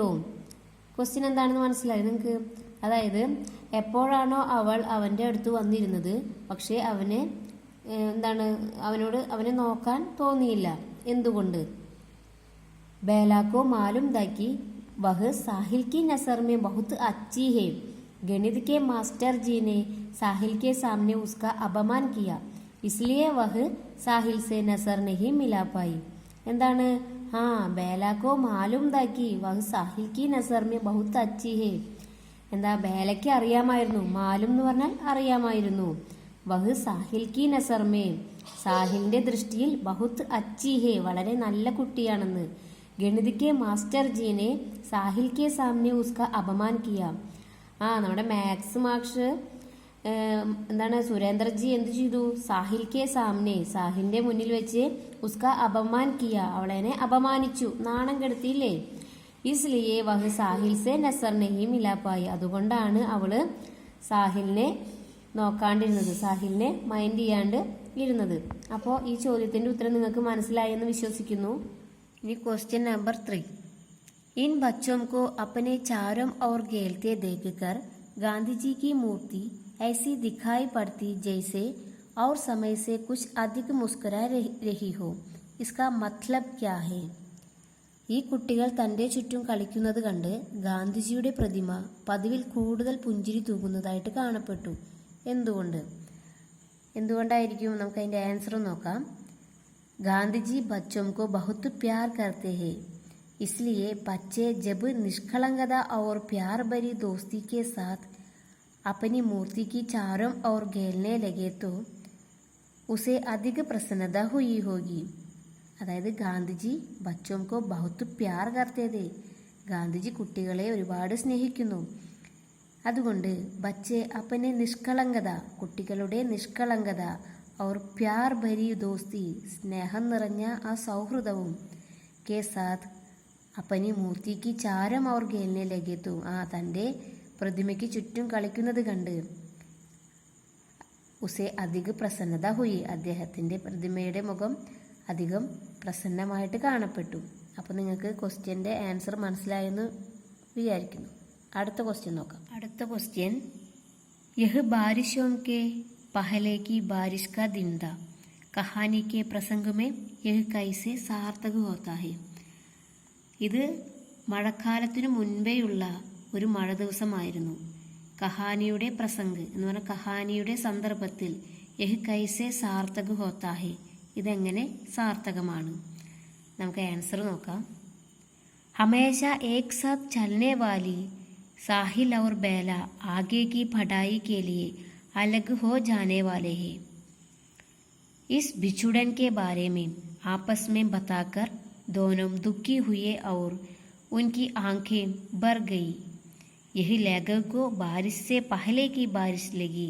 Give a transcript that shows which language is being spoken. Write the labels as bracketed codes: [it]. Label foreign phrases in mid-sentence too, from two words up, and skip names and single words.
[ml] ക്വസ്റ്റ്യൻ എന്താണെന്ന് മനസ്സിലായി നിങ്ങൾക്ക്? അതായത് എപ്പോഴാണോ അവൾ അവൻ്റെ അടുത്ത് വന്നിരുന്നത്, പക്ഷേ അവനെ നോക്കാൻ തോന്നിയില്ല. [hi] എന്തുകൊണ്ട്? बेला को मालूम था कि वह साहिल की नजर में बहुत अच्छी है. गणित के मास्टर जी ने साहिल के सामने उसका अपमान किया, इसलिए वह साहिल से नजर नहीं मिला पाई. എന്താണ്? बेला को मालूम था कि वह साहिल की नजर में बहुत अच्छी है. [ml] എന്താ? ബേലയ്ക്ക് അറിയാമായിരുന്നു, മാലും എന്ന് പറഞ്ഞാൽ അറിയാമായിരുന്നു. [hi] वह साहिल की नजर में, [ml] സാഹിലിന്റെ ദൃഷ്ടിയിൽ [hi] बहुत अच्छी है, [ml] വളരെ നല്ല കുട്ടിയാണെന്ന്. [hi] गणित के मास्टर जी ने साहिल के सामने उसका अपमान किया. [ml] നമ്മുടെ മാത്സ് മാഷ് സുരേന്ദ്രജി എന്ത് ചെയ്തു? [hi] साहिल के सामने, [ml] സാഹിലിന്റെ മുന്നിൽ വെച്ച് [hi] उसका अपमान किया, [ml] അവളെ അപമാനിച്ചു, നാണം കെടുത്തിയില്ലേ. [hi] इसलिए वह साहिल से नज़र नहीं मिला पाई, [ml] അതുകൊണ്ടാണ് അവള് സാഹിലിനെ നോക്കാണ്ടിരുന്നത്, സാഹിലിനെ മൈൻഡ് ചെയ്യാണ്ട് ഇരുന്നത്. അപ്പോൾ ഈ ചോദ്യത്തിന്റെ ഉത്തരം നിങ്ങൾക്ക് മനസ്സിലായെന്ന് വിശ്വസിക്കുന്നു. [hi] इनी क्वेश्चन नंबर 3, इन बच्चों को अपने चारों ओर खेलते देखकर गांधी जी की मूर्ति ऐसी दिखाई पड़ती जैसे और समय से कुछ अधिक मुस्कुरा रही हो. इसका मतलब क्या है? [ml] ഈ കുട്ടികൾ തൻ്റെ ചുറ്റും കളിക്കുന്നത് കണ്ട് ഗാന്ധിജിയുടെ പ്രതിമ പതിവിൽ കൂടുതൽ പുഞ്ചിരി തൂകുന്നതായിട്ട് കാണപ്പെട്ടു. എന്തുകൊണ്ടായിരിക്കും? നമുക്ക് അതിൻ്റെ ആൻസർ നോക്കാം. [hi] गांधी जी बच्चों को बहुत प्यार करते हैं. इसलिए बच्चे जब निष्कलंकता और प्यार भरी दोस्ती के साथ अपनी मूर्ति की चारों ओर खेलने लगे तो उसे अधिक प्रसन्नता हुई होगी. [ml] അതായത് ഗാന്ധിജി [hi] बच्चों को बहुत प्यार करते थे. [ml] ഗാന്ധിജി കുട്ടികളെ ഒരുപാട് സ്നേഹിക്കുന്നു. അതുകൊണ്ട് [hi] बच्चे अपने [ml] നിഷ്കളങ്കത, കുട്ടികളുടെ നിഷ്കളങ്കത, [hi] और प्यार भरी दोस्ती, [ml] സ്നേഹം നിറഞ്ഞ ആ സൗഹൃദവും [hi] के साथ अपनी मूर्ति के चारों ओर खेलने लगे तो, [ml] തൻ്റെ പ്രതിമയ്ക്ക് ചുറ്റും കളിക്കുന്നത് കണ്ട് [hi] उसे अधिक प्रसन्नता हुई, [ml] അദ്ദേഹത്തിൻ്റെ പ്രതിമയുടെ മുഖം അധികം പ്രസന്നമായിട്ട് കാണപ്പെട്ടു. അപ്പോൾ നിങ്ങൾക്ക് ക്വസ്റ്റ്യൻ്റെ ആൻസർ മനസ്സിലായെന്ന് വിചാരിക്കുന്നു. അടുത്ത ക്വസ്റ്റ്യൻ നോക്കാം. അടുത്ത ക്വസ്റ്റ്യൻ, [hi] यह बारिशों के पहले की बारिश का दिन था, कहानी के प्रसंग में यह कैसे सार्थक होता है. [ml] ഇത് മഴക്കാലത്തിനു മുൻപേയുള്ള ഒരു മഴ ദിവസമായിരുന്നു. കഹാനിയുടെ പ്രസംഗ് എന്ന് പറഞ്ഞാൽ കഹാനിയുടെ സന്ദർഭത്തിൽ [hi] यह कैसे सार्थक होता है, [ml] ഇതെങ്ങനെ സാർത്ഥകമാണ്. നമുക്ക് ആൻസർ നോക്കാം. [hi] हमेशा एक साथ चलने वाली साहिल और बेला आगे की पढ़ाई के लिए अलग हो जाने वाले हैं. इस बिछुड़न के बारे में आपस में बताकर दोनों दुखी हुए और उनकी आंखें भर गई. यही लेखक को बारिश से पहले की बारिश लगी.